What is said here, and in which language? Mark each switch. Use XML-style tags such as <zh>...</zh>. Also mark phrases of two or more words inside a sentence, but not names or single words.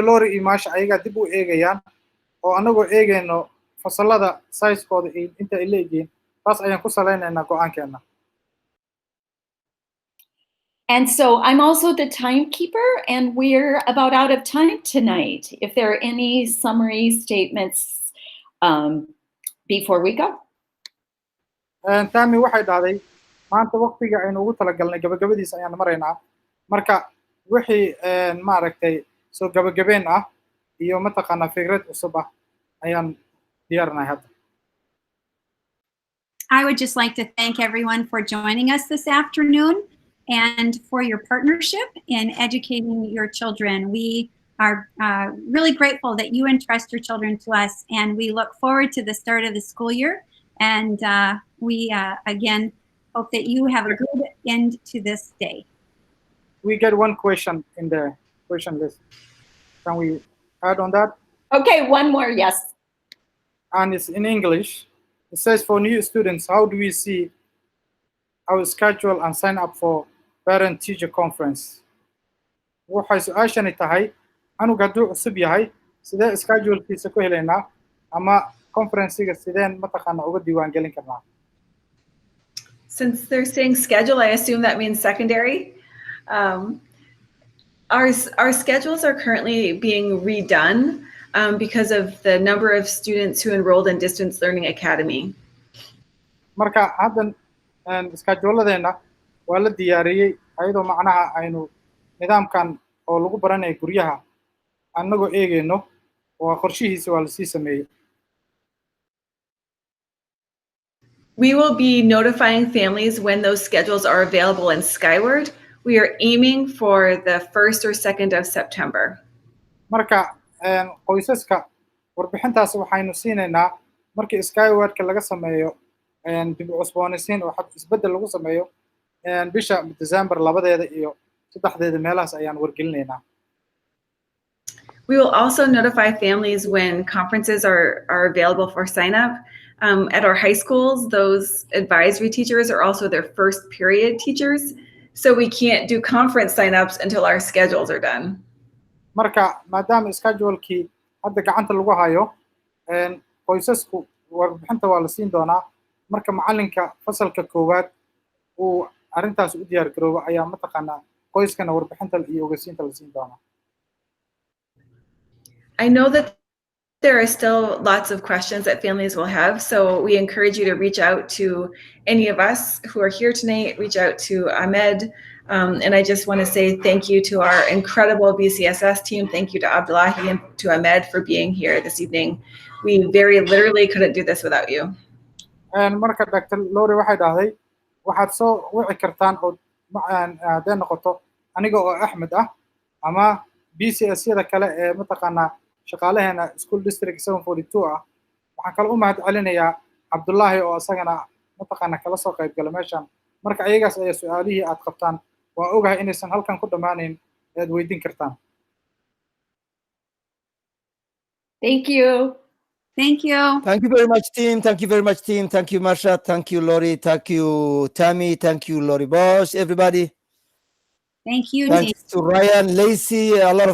<so>Lori iyo Maasha ayaga dib u eegayaan oo anagoo eegayno fasallada size-kooda inta ay leeyihiin taas ayaan ku saleynaynaa go'aankeena.</so> <en>And so I'm also the timekeeper, and we're about out of time tonight. If there are any summary statements before we go.</en> <so>Tami waxay dhahday maanta waqtiga aynu ugu talagalnay gabagabadiisa ayaan maraynaa marka wixii maaragtay soo gabagabeen ah iyo mataqaanaa fikrad cusub ah ayaan diyaarnahay hadda.</so> <en>I would just like to thank everyone for joining us this afternoon and for your partnership in educating your children. We are really grateful that you entrust your children to us, and we look forward to the start of the school year. And we, again, hope that you have a good end to this day. We get one question in the question list. Can we add on that? Okay, one more, yes. And it's in English. It says, for new students, how do we see our schedule and sign up for parent-teacher conference?</en> <so>waxay su-aashani tahay anug hadduu cusub yahay sidee schedule-kiisa ku helaynaa ama conference-ga sideen mataqaana uga diiwaan gelin karnaa?</so> <en>Since they're saying schedule, I assume that means secondary. Our schedules are currently being redone because of the number of students who enrolled in Distance Learning Academy.</en> <so>Marka haddan schedule-adeena waa la diyaariyey ayadoo macnaha aynu nidaamkan oo lagu baranayo guryaha annagoo eegayno waa qorshihiisa waa lasii sameeyey.</so> <en>We will be notifying families when those schedules are available in Skyward. We are aiming for the 1st or 2nd of September.</en> <so>Marka qoysaska warbixintaas waxaynu siinaynaa markii Skyward-ka laga sameeyo dib u cusboonaysiin oo isbeddel lagu sameeyo bisha December 2 iyo 3 meelahaas ayaan wargelinaynaa.</so> <en>We will also notify families when conferences are available for sign up. At our high schools, those advisory teachers are also their first period teachers, so we can't do conference sign-ups until our schedules are done.</en> <so>Marka maadaama schedule-kii hadda gacanta lagu hayo qoysasku warbixinta waa la siin doonaa marka macalinka fasalka koowaad uu arrintaas u diyaar garoobo ayaa mataqaanaa qoyskana warbixinta iyo ogeysiinta la siin doonaa.</so> <en>I know that there are still lots of questions that families will have, so we encourage you to reach out to any of us who are here tonight, reach out to Ahmed, and I just want to say thank you to our incredible BCSS team. Thank you to Abdullahi and to Ahmed for being here this evening. We very literally couldn't do this without you.</en> <so>Marka Dr. Lori waxay dhahday waxaad soo wici kartaan oo hadday noqoto aniga oo Axmed ah ama BCS-yada kale ee mataqaanaa shaqaalaheena School District 742 ah. Waxaan kale u mahad celinayaa Abdullahi oo asagana mataqaanaa kala soo qayb gala meeshan. Marka ayagaas ayaa su'aalihii aad qabtaan waa ogahay inaysan halkan ku dhammaanayn aad weydiin kartaan.</so> <en>Thank you. Thank you. Thank you very much, team. Thank you very much, team. Thank you, Marsha. Thank you, Lori. Thank you, Tammy. Thank you, Lori Bosch, everybody. Thank you. Thanks to Ryan, Lacey, a lot of</en>